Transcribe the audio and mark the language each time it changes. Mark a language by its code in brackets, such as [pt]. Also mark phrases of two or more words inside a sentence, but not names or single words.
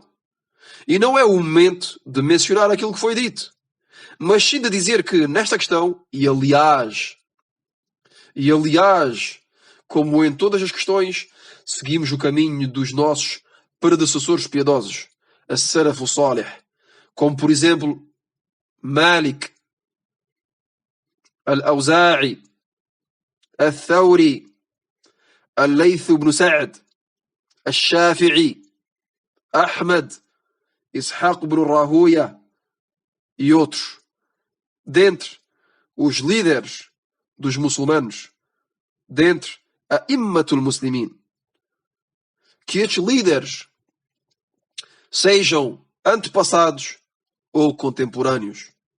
[pt] E não é o momento de mencionar aquilo que foi dito, mas sim de dizer que nesta questão, e aliás, como em todas as questões, seguimos o caminho dos nossos predecessores piedosos, [ar] السلف الصالح, [pt] como por exemplo Malik, Al-Awza'i, Al-Thawri, Al-Layth ibn Sa'd, Al-Shafi'i, Ahmad, Ishaq ibn Rahuya e outros, dentre os líderes dos muçulmanos, dentre a [ar] أئمة المسلمين. [pt] Que estes líderes sejam antepassados ou contemporâneos.